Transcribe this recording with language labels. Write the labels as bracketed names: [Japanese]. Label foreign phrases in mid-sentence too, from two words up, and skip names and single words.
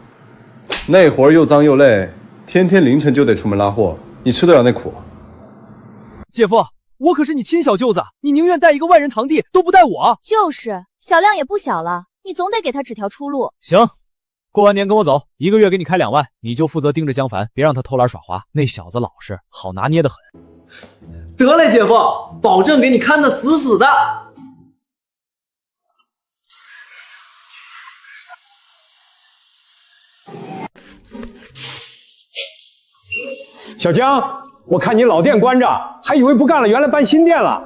[Chinese] 那活兒又髒又累，天天凌晨就得出門拉貨，你吃得了那苦？姐夫，我可是你親小舅子，你寧願帶一個外人堂弟，都不帶我。就是小亮也不小了，你總得給他指條出路。行，過完年跟我走，1個月給你開2萬，你就負責盯着江凡，別讓他偷懶耍滑。那小子老實，好拿捏得很。得嘞，姐夫，保證給你看得死死的。小江，我看你老店關着，還以為不幹了，原來搬新店了。